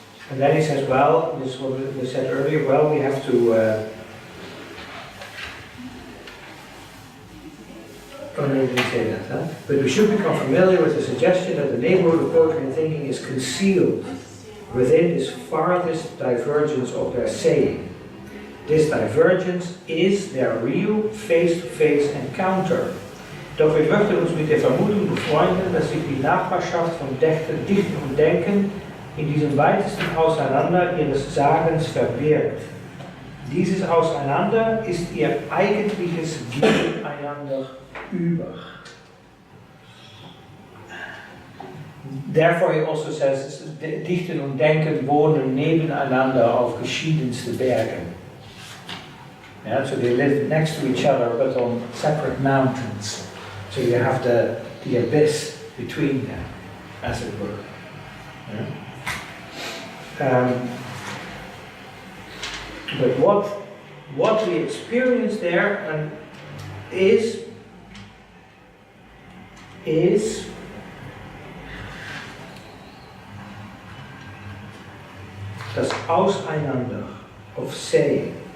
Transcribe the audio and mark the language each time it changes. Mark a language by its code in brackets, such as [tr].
[en] And then he says, well, this is what we said earlier, well, we have to oh no, you didn't say that, huh? But we should become familiar with the suggestion that the neighborhood of poetry and thinking is concealed within this farthest divergence of their saying. This divergence is their real face-to-face encounter. [de] Doch wir möchten uns mit der Vermutung befreunden, dass sich die Nachbarschaft von Dichten und Denken in diesem weitesten Auseinander ihres Sagens verbirgt. Dieses Auseinander ist ihr eigentliches Gegeneinander über. [en] Therefore he also says, [de] Dichten und Denken wohnen nebeneinander auf verschiedenste Bergen. [en] Yeah, so they live next to each other but on separate mountains. So you have the abyss between them, as it were. Yeah? But what we experience there is das Auseinander of saying.